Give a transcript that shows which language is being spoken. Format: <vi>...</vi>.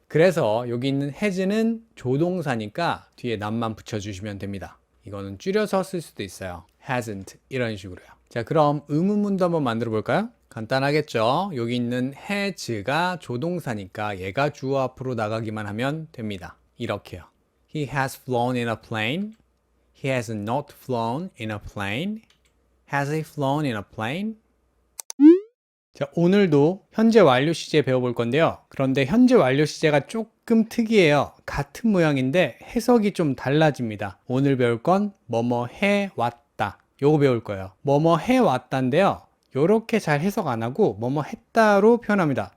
<ko>그래서 여기 있는 has는 조동사니까 뒤에 not만 붙여주시면 됩니다. 이거는 줄여서 쓸 수도 있어요. hasn't 이런 식으로요. 자, 그럼 의문문도 한번 만들어 볼까요? 간단하겠죠? 여기 있는 has가 조동사니까 얘가 주어 앞으로 나가기만 하면 됩니다. 이렇게요.</ko> <en>He has flown in a plane. He has not flown in a plane. Has he flown in a plane?</en> <ko>자, 오늘도 현재 완료 시제 배워볼 건데요. 그런데 현재 완료 시제가 조금 특이해요. 같은 모양인데 해석이 좀 달라집니다. 오늘 배울 건 뭐뭐 해왔다. 요거 배울 거예요. 뭐뭐 해왔다인데요. 요렇게 잘 해석 안 하고 뭐뭐 했다로 표현합니다.</ko>